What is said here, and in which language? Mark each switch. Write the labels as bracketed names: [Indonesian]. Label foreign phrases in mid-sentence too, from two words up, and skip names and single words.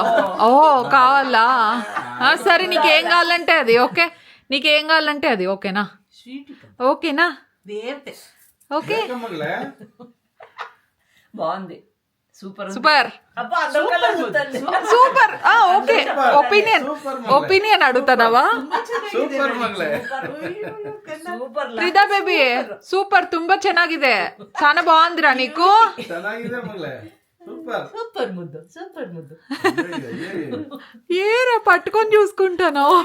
[Telugu] ఓహో కావాలా? సరే నీకేం కావాలంటే అది ఓకే. నీకేం కావాలంటే అది ఓకేనా? ఓకేనా? ఓకే బాగుంది. సూపర్ [English] super super. okay opinion [Telugu] అడుగుతానవా? [Kannada] ಪ್ರಿದಾ ಬೇಬಿ ಸೂಪರ್ ತುಂಬಾ ಚೆನ್ನಾಗಿದೆ. [Telugu] చాలా బాగుందిరా నీకు. ఏరా పట్టుకొని చూసుకుంటాను.